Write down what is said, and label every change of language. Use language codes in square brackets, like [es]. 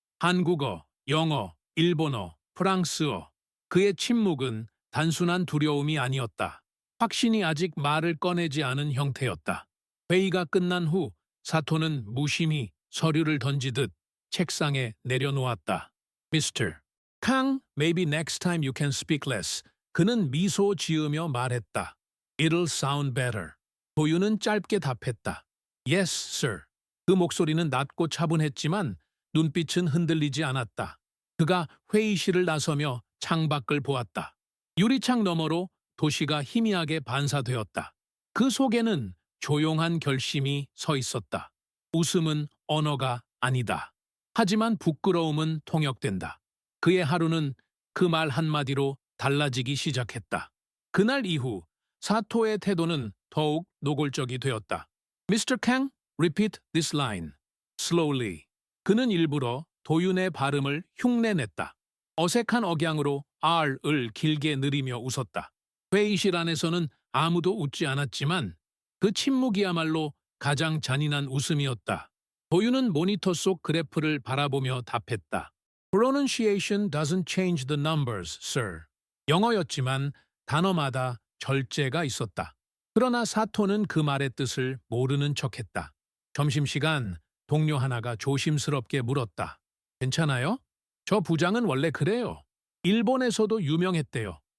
[ko] 한국어, 영어, 일본어, 프랑스어. 그의 침묵은 단순한 두려움이 아니었다. 확신이 아직 말을 꺼내지 않은 형태였다. 회의가 끝난 후 사토는 무심히 서류를 던지듯 책상에 내려놓았다. [en] Mr. Kang, maybe next time you can speak less. [ko] 그는 미소 지으며 말했다. [en] It'll sound better. [ko] 도유는 짧게 답했다. [en] Yes, sir. [ko] 그 목소리는 낮고 차분했지만 눈빛은 흔들리지 않았다. 그가 회의실을 나서며 창밖을 보았다. 유리창 너머로 도시가 희미하게 반사되었다. 그 속에는 조용한 결심이 서 있었다. 웃음은 언어가 아니다. 하지만 부끄러움은 통역된다. 그의 하루는 그 말 한마디로 달라지기 시작했다. 그날 이후 사토의 태도는 더욱 노골적이 되었다. [en] Mr. Kang, repeat this line. Slowly. [ko] 그는 일부러 도윤의 발음을 흉내냈다. 어색한 억양으로 R을 길게 느리며 웃었다. 회의실 안에서는 아무도 웃지 않았지만 그 침묵이야말로 가장 잔인한 웃음이었다. 도윤은 모니터 속 그래프를 바라보며 답했다. [en] Pronunciation doesn't change the numbers, sir. [ko] 영어였지만 단어마다 절제가 있었다. 그러나 사토는 그 말의 뜻을 모르는 척했다. 점심시간 동료 하나가 조심스럽게 물었다. 괜찮아요? 저 부장은 원래 그래요. 일본에서도 유명했대요.